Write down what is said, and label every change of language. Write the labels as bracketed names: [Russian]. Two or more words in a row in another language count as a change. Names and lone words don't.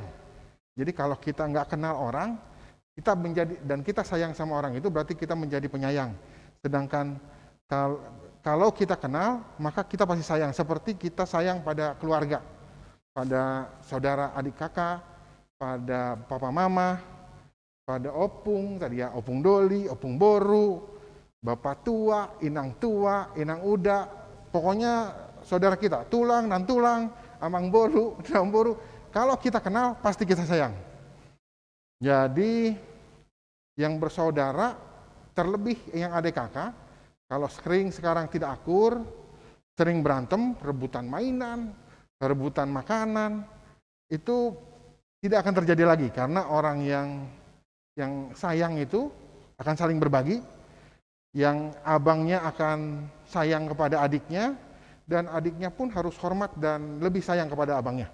[Indonesian] Jadi kalau kita nggak kenal orang, kita sayang sama orang itu berarti kita menjadi penyayang. Sedangkan kalau kita kenal, maka kita pasti sayang. Seperti kita sayang pada keluarga, pada saudara adik kakak, pada papa mama, pada opung, tadi ya, [Batak Toba] opung doli, opung boru, [Indonesian] bapak tua, [Batak Toba] inang uda, [Indonesian] pokoknya saudara kita, [Batak Toba] tulang, nan tulang, amang boru, nan boru. [Indonesian] Kalau kita kenal, pasti kita sayang. Jadi, yang bersaudara, terlebih yang adik kakak, kalau sering sekarang tidak akur, sering berantem, rebutan mainan, rebutan makanan, itu tidak akan terjadi lagi karena orang yang sayang itu akan saling berbagi, yang abangnya akan sayang kepada adiknya, dan adiknya pun harus hormat dan lebih sayang kepada abangnya.